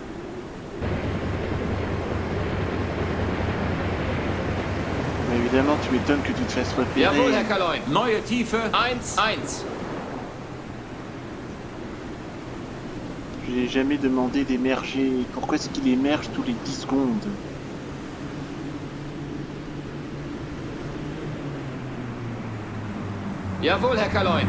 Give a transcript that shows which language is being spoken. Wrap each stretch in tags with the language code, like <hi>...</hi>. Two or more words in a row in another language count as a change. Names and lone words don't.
<fr>Mais évidemment, tu m'étonnes que tu te fasses repérer.</fr> <de>Jawohl, Herr Kaloin. Neue Tiefe 1.</de> <fr>Je n'ai jamais demandé d'émerger. Pourquoi est-ce qu'il émerge tous les 10 secondes?</fr> <de>Jawohl, Herr Kaloin.</de>